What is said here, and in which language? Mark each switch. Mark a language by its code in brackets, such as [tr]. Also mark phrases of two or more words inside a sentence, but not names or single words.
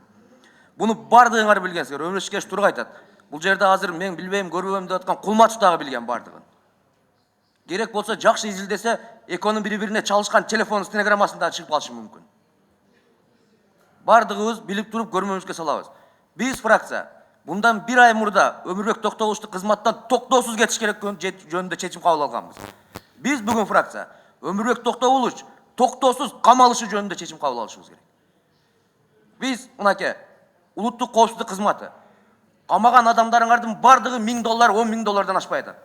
[ky] Буну бардыгыңар билгенсиңер. Өмүрбек Кеш турга айтат. Бул жерде азыр мен билбейм, көрбөйм деп аткан Кулматов дагы билген бардыгын. Керек болсо жакшы изилдесе, экөөнүн бири-бирине чалышкан телефон стенограммасында чыгып калышы мүмкүн. Бардыгыбыз билип туруп көрмөбүзгө салабыз. Биз фракция бундан бир ай мурда Өмүрбек Токтогуловичту кызматтан токтоосуз кетиш керек жөнүндө чечим кабыл алганбыз. Биз бүгүн фракция Өмүрбек Токтогулович токтоосуз камалышы жөнүндө чечим кабыл алышыбыз керек. Биз мынакей улуттук коопсуздук кызматы камаган адамдарыңардын бардыгы $1000, $10,000 ашпай атат.